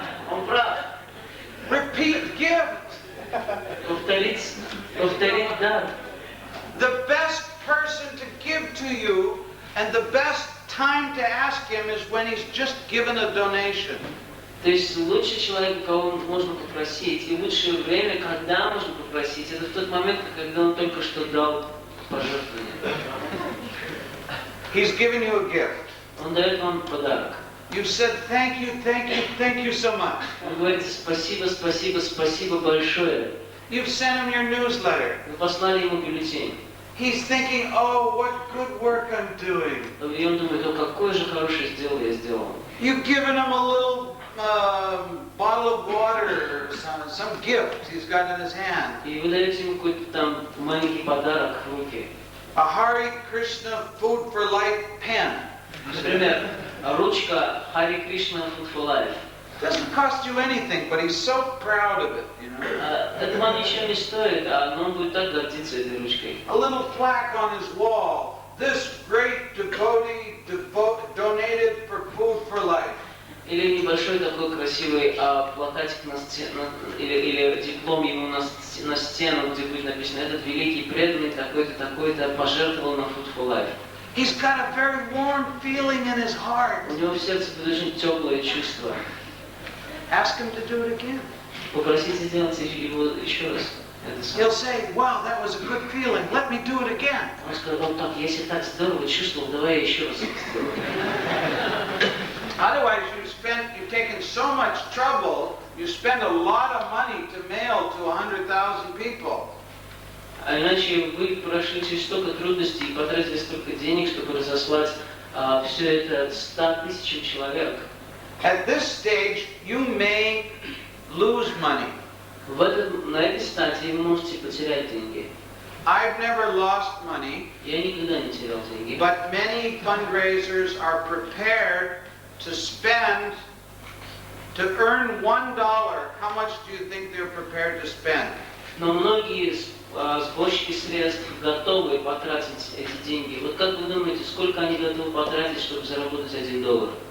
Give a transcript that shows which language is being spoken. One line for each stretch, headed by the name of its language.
Russian: Он прав.
English: Repeat gift.
Russian: Повторить дар.
English: The best person to give to you and the best time to ask him is when he's just given a donation.
Russian: То есть лучший человек, кого можно попросить, и лучшее время, когда можно попросить, это в тот момент, когда он только что дал пожертвование.
English: He's given you a gift.
Russian: Он дает вам подарок.
English: You've said thank you, thank you, thank you so much.
Russian: Вы говорите спасибо, спасибо, спасибо большое.
English: You've sent him your newsletter.
Russian: Вы послали ему бюллетень.
English: He's thinking, oh, what good work I'm doing.
Russian: И он думает, о, какое же хорошее дело я сделал.
English: You've given him a little bottle of water or some gift he's got in his hand.
Russian: И вы даете ему какой-то там маленький подарок в руки.
English: A Hare Krishna Food for Life pen.
Russian: Например, ручка Hare Krishna Food for Life.
English: Doesn't cost you anything, but he's so proud of it, you know.
Russian: Это вам ничего не стоит, но он будет так гордиться этой ручкой.
English: A little plaque on his wall. This great devotee donated for Food for Life.
Russian: Или небольшой такой красивый плакатик на стену, или диплом ему на стену, где будет написано: этот великий преданный такой-то, такой-то пожертвовал на Food for Life.
English: He's got a very warm feeling in his heart.
Russian: У него в сердце будет очень теплое чувство.
English: Ask him to do it again.
Russian: Попросите сделать его еще раз. это
English: He'll
Russian: самое.
English: say, wow, that was a good feeling. Let me do it again.
Russian: Он сказал, вот так, я себя так здорово чувствовал, давай я еще раз это сделаю.
English: Otherwise, you've taken so much trouble, you spend a lot of money to mail to 100,000 people.
Russian: А иначе вы прошли через столько трудностей и потратили столько денег, чтобы разослать все это 100 тысячам человек.
English: At this stage, you may lose money.
Russian: На этой стадии вы можете потерять деньги.
English: I've never lost money,
Russian: Я никогда не терял деньги.
English: but many fundraisers are prepared to spend, to earn $1. How much do you think they're prepared to spend?
Russian: Но многие сборщики средств готовы потратить эти деньги. Вот как вы думаете, сколько они готовы потратить, чтобы заработать $1?